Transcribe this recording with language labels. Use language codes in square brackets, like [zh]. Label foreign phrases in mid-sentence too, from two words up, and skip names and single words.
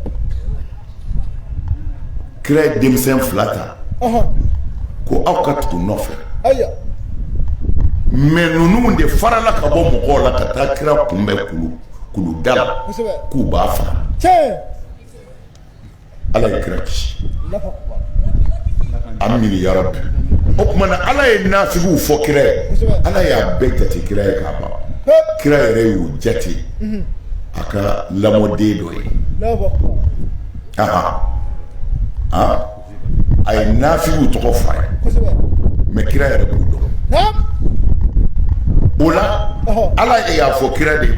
[bm] kira ye denmisɛn fila ta ko aw ka tugu nɔfɛ mais ninnu de farala ka bɔ mɔgɔw la ka taa kira kunbɛn kulu da la k'u b'a faga ala ye kira kisi [ar] آمين يا ربي [bm] o tuma na ala ye nafigiw fɔ kira ye ala y'a bɛɛ jate kira ye k'a ban kira yɛrɛ y'o jate a ka lamɔden dɔ ye a ye nafigiw tɔgɔ f'a ye mais kira yɛrɛ b'u dɔn o la ala y'a fɔ kira de